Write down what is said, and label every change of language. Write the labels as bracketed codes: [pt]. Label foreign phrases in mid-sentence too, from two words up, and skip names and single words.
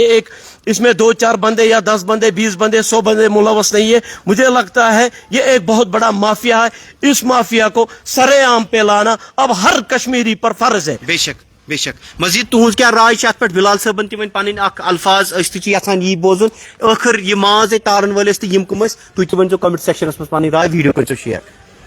[hi] ये इसमें 2-4 बंदे या 10 बंदे 20 बंदे 100 बंदे मुलव्वस नहीं है। मुझे लगता है ये एक बहुत बड़ा माफिया है। इस माफिया को सरेआम पे लाना अब हर कश्मीरी पर फर्ज है। [ks] बेशक मजीद तुज क्या राय पे बिलाल सबन तन पन अल्फाज यहां यी बोजुन आखिर यह माज तारन वलिस तो यम कम तुम वन [en] comment section [ks] मज पन राय वीडियो कर शेयर।